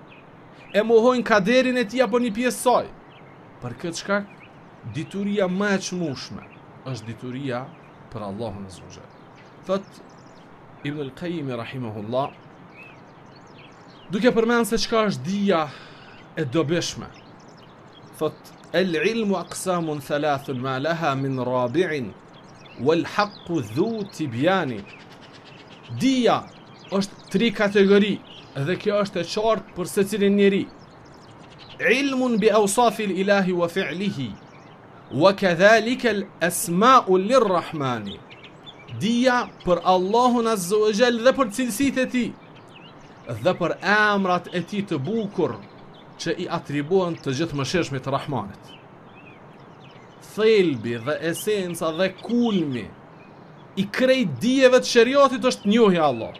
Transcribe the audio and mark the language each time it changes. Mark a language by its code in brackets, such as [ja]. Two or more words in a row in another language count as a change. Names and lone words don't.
[sq] E mohojnë kaderin e tij apo një pjesë saj. Për këtë shkak, dituria më e çmueshme është dituria për Allahun [ar] عز وجل. [sq] Thot Ibn al-Qayyim rahimahullah, duke përmendur se çka është dija e dobishme, thot [ar] العلم أقسام ثلاثة ما لها من رابع والحق ذو تبيان. [sq] Dija është 3 kategori dhe kjo është e qartë për secilin njeri. [ar] علم بأوصاف الإله وفعله وكذلك الأسماء للرحمن. [sq] Dija për Allahun [ar] عز وجل [sq] dhe për cilësitë e tij dhe për emrat e tij të bukur që i atribuohen të gjithëmëshirshmit të Rahmanit. Thelbi dhe esenca dhe kulmi i krejt dijeve të shariatit është njohja e Allahut.